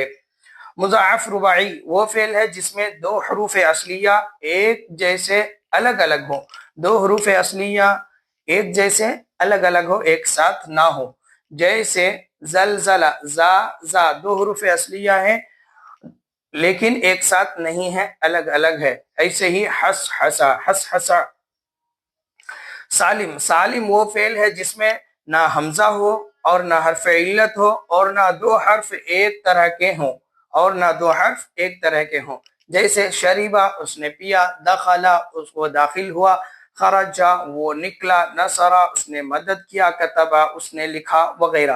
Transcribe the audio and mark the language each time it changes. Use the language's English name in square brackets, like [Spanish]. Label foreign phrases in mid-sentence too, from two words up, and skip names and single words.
[Urdu] مضاعف رباعی وہ فعل ہے جس میں 2 حروف اصلیہ ایک جیسے الگ الگ ہوں، 2 حروف اصلیہ ایک جیسے الگ الگ ہو، ایک ساتھ نہ ہو، جیسے زلزلہ، زا زا 2 حروف اصلیہ ہیں لیکن ایک ساتھ نہیں ہے، الگ الگ ہے۔ ایسے ہی حس حسا، حس حسا۔ سالم، سالم وہ فعل ہے جس میں نہ حمزہ ہو اور نہ حرف علت ہو اور نہ 2 حرف ایک طرح کے ہوں، اور نہ 2 حرف ایک طرح کے ہوں، جیسے شریبہ، اس نے پیا، دخلا، اس کو داخل ہوا، خرجا، وہ نکلا، نصرہ، اس نے مدد کیا، کتبہ، اس نے لکھا، وغیرہ۔